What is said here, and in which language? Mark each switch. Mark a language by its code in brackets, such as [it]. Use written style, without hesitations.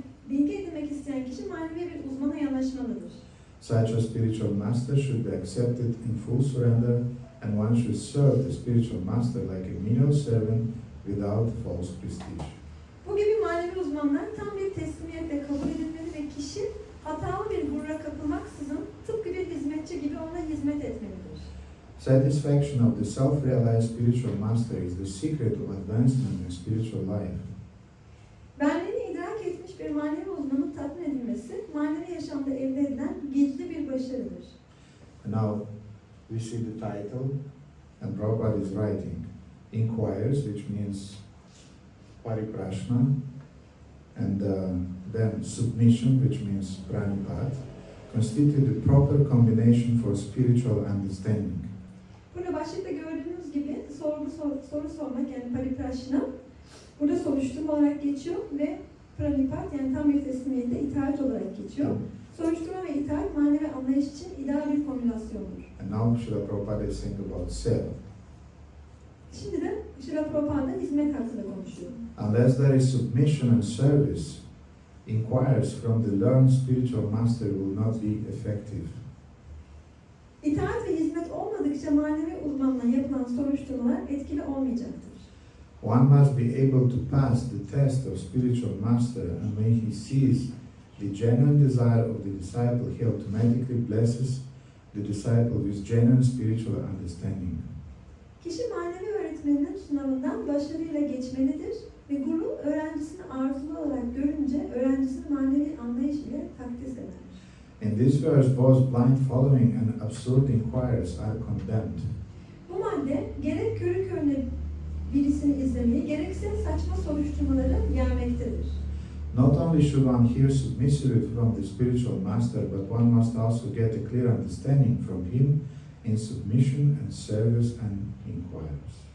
[tr] Bilgi edinmek isteyen kişi manevi bir uzmana yanaşmalıdır. [en] Such a spiritual master should be accepted in full surrender, and one should serve the spiritual master like a menial servant without false prestige. [tr] Bu gibi manevi uzmanlar tam bir teslimiyetle kabul edilmeli ve kişi hatalı bir gurura kapılmaksızın tıpkı bir hizmetçi gibi ona hizmet etmelidir. [en] Satisfaction of the self-realized spiritual master is the secret of advancement in spiritual life. [tr] Benliğini idrak etmiş bir manevi uzmanın tatmin edilmesi, manevi yaşamda elde edilen gizli bir başarıdır. [en] And now we see the title, and Prabhupada is writing, Inquires, which means Pariprashna, and then submission, which means Pranipat, constitute the proper combination for spiritual understanding. [tr] Burada başlıkta gördüğünüz gibi soru sormak yani Pariprashna, burada soruşturma olarak geçiyor ve Pranipat yani tam bir teslimiyete itaat olarak geçiyor. Soruşturma ve itaat manevi anlayış için ideal bir kombinasyondur. [en] And now Srila Prabhupada is saying about seva. [tr] Şimdi de Srila Prabhupada hizmet hakkında konuşuyor. [en] Unless there is submission and service, inquires from the learned spiritual master will not be effective. [tr] İtaat ve hizmet olmadıkça manevi uzmanla yapılan soruşturmalar etkili olmayacaktır. [en] One must be able to pass the test of spiritual master, and when he sees the genuine desire of the disciple, he automatically blesses the disciple with genuine spiritual understanding. [tr] Kişi manevi öğretmeninin sınavından başarıyla geçmelidir ve guru öğrencisini arzulu olarak görünce öğrencisinin manevi anlayış ile takdis eder. [en] In this verse, both blind following and absurd inquirers are condemned. [tr] Bu madde gerek körü körüne birisini izlemeyi, gerekse saçma soruşturmaları yermektedir. [en] Not only should one hear submissively from the spiritual master, but one must also get a clear understanding from him in submission and service and inquiries.